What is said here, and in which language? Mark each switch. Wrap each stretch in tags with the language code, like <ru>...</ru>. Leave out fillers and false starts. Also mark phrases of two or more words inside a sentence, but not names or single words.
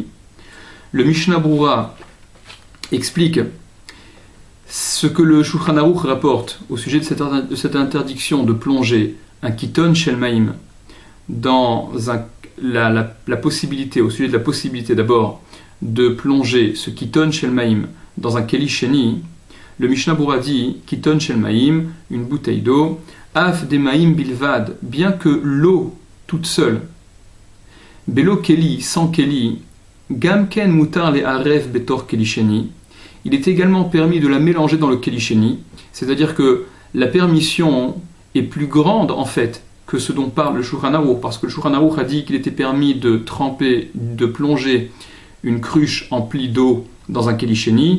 <fr>Le Mishnah Brura explique ce que le Shulchan Aruch rapporte au sujet de cette interdiction de plonger un</fr> <he>קיתון של מים</he> <fr>dans la possibilité, au sujet de la possibilité d'abord de plonger ce</fr> <he>קיתון של מים</he> <fr>dans un</fr> <he>כלי שני.</he> <fr>Le Mishnah Brura dit</fr> <he>קיתון של מים,</he> <fr>une bouteille d'eau,</fr> <he>אף דמים בלבד,</he> <fr>bien que l'eau toute seule,</fr> <he>בלא כלי,</he> <fr>sans keli,</fr> <he>גם כן מותר לערב בתוך כלי שני,</he> <fr>il est également permis de la mélanger dans le kelisheni, c'est-à-dire que la permission est plus grande en fait que ce dont parle le Shulchan Aruch, parce que le Shulchan Aruch a dit qu'il était permis de plonger une cruche emplie d'eau dans un kelisheni.</fr>